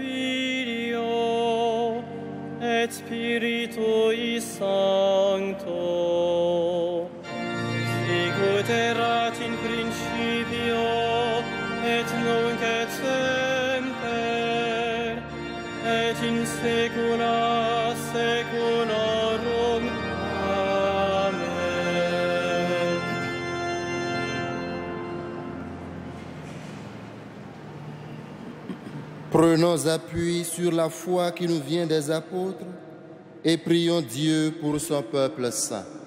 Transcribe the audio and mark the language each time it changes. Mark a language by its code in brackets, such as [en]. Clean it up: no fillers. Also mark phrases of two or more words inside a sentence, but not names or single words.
[la] Filio et Spiritui Sancto, sic ut erat in principio et nunc et semper et in saecula saeculorum. Amen. [fr] Prenons appui sur la foi qui nous vient des apôtres et prions Dieu pour son peuple saint.